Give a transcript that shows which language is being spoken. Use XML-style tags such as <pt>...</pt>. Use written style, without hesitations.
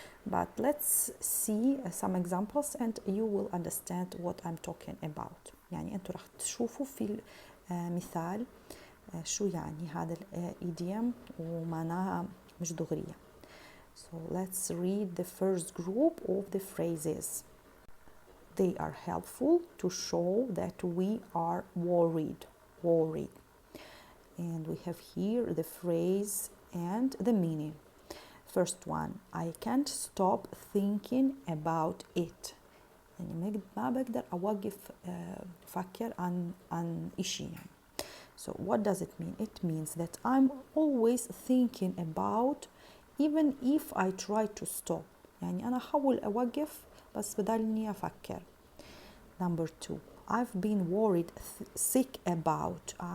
<en>But let's see some examples and you will understand what I'm talking about.</en> <ar>يعني انتوا رح تشوفوا في المثال شو يعني هذا الإيديوم ومعناها مش دغرية.</ar> <en>So let's read the first group of the phrases. They are helpful to show that we are worried. And we have here the phrase and the meaning. First one, I can't stop thinking about it.</en> <ar>يعني ما بقدر أوقف أفكر عن إشي يعني.</ar> <en>So what does it mean? It means that I'm always thinking about even if I try to stop.</en> <ar>يعني أنا أحاول أوقف بس بدالني أفكر.</ar> <en>Number two, I've been sick about.</en>